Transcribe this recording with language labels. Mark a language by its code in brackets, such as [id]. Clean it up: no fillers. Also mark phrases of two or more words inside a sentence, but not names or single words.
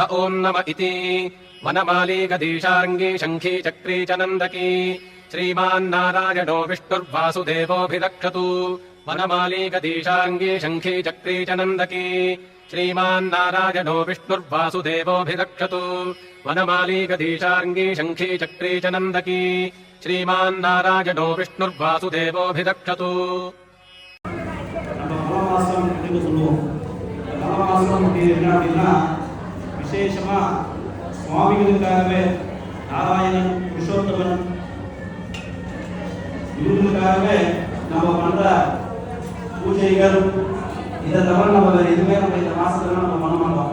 [sa] ॐ नम इति वनमाली गदीशार्ङ्गी शङ्खी चक्री च नन्दकी श्रीमान्नारायणो विष्णुर्वासुदेवोऽभिरक्षतु वनमाली गदीशार्ङ्गी शङ्खी चक्री च नन्दकी श्रीमान्नारायणो विष्णुर्वासुदेवोऽभिरक्षतु वनमाली गदीशार्ङ्गी शङ्खी चक्री च नन्दकी श्रीमान्नारायणो विष्णुर्वासुदेवोऽभिरक्षतु [ta] விசேஷமா சுவாமிகளுக்காகவே நாராயணன் புருஷோத்தமன் இவங்களுக்காகவே நம்ம பண்ற பூஜைகள் இதை தவிர நம்ம வேற எதுவுமே நம்ம இந்த மாசத்துல நம்ம பண்ண மாட்டோம்.